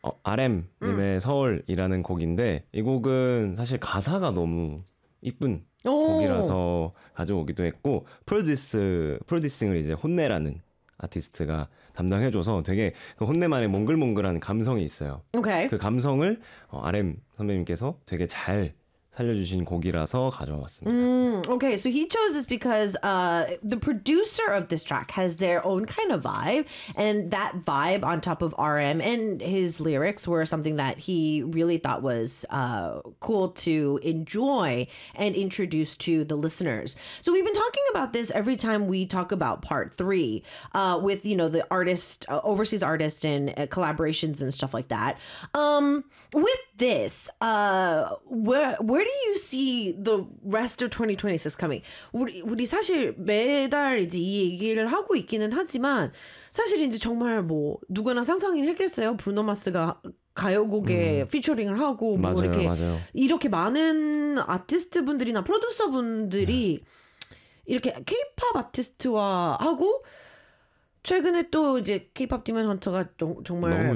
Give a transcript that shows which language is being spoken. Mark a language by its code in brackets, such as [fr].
[ko] RM님의 서울이라는 곡인데 이 곡은 사실 가사가 너무 이쁜 곡이라서 가져오기도 했고 프로듀싱을 이제 혼내라는 아티스트가 담당해줘서 되게 그 혼내만의 몽글몽글한 감성이 있어요. [en] Okay. [ko] 그 감성을 RM 선배님께서 되게 잘 살려주신 곡이라서 가져왔습니다. [en] Okay, so he chose this because the producer of this track has their own kind of vibe, and that vibe on top of RM and his lyrics were something that he really thought was cool to enjoy and introduce to the listeners. So we've been talking about this every time we talk about part three with, you know, the artist, overseas artist and collaborations and stuff like that. With this, where do you see the rest of 2026 coming? [ko] 우리 사실 매달 이제 이 얘기를 하고 있기는 하지만 사실 이제 정말 뭐 누구나 상상은 했겠어요. 브루노마스가 가요곡에 피처링을 하고 뭐 맞아요, 이렇게 맞아요. 이렇게 많은 아티스트 분들이나 프로듀서 분들이 이렇게 K-pop 아티스트와 하고 최근에 또 이제 K-pop 디먼 헌터가 정말